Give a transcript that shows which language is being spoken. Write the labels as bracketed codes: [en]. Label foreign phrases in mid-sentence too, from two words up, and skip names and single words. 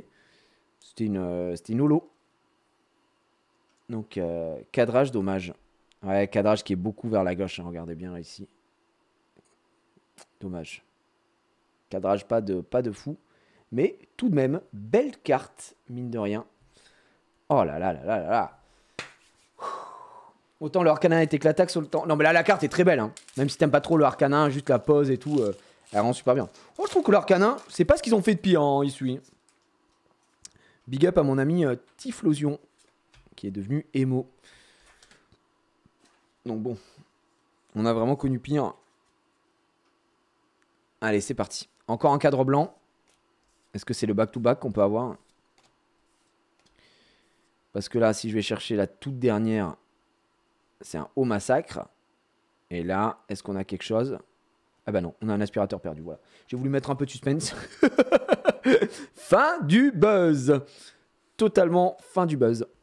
[fr] C'était une holo. Donc, cadrage, dommage. Ouais, cadrage qui est beaucoup vers la gauche. Hein, regardez bien ici. Dommage. Cadrage pas de fou. Mais tout de même, belle carte, mine de rien. Oh là là là là là là. Autant le Arcanin est éclataxe sur le temps. Non, mais là, la carte est très belle. Hein. Même si t'aimes pas trop le Arcanin, juste la pose et tout, elle rend super bien. Oh, je trouve que l'Arcanin, c'est pas ce qu'ils ont fait de pire en Isui. [en] Big up [fr] à mon ami Typhlosion, qui est devenu Emo. Donc bon, on a vraiment connu pire. Allez, c'est parti. Encore un cadre blanc. Est-ce que c'est le [en] back-to-back [fr] qu'on peut avoir? Parce que là, si je vais chercher la toute dernière, c'est un haut massacre. Et là, est-ce qu'on a quelque chose? Ah bah non, on a un aspirateur perdu, voilà. J'ai voulu mettre un peu de suspense. Fin du buzz. Totalement fin du buzz.